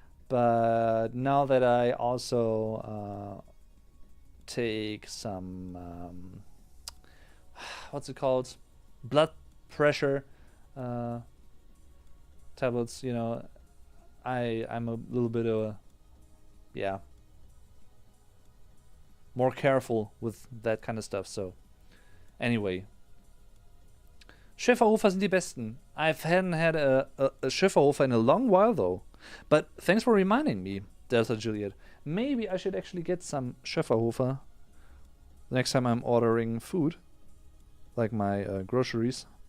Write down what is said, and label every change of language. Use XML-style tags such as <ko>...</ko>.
<en>But now that I also take some, what's it called? Blood pressure tablets, you know, I'm a little bit of a, yeah, more careful with that kind of stuff. So anyway,</en> <de>Schäferhofer sind die besten.</de> <en>I hadn't had a Schäferhofer in a long while though, but thanks for reminding me, Delta Juliet. Maybe I should actually get some Schäferhofer next time I'm ordering food, like my groceries.</en>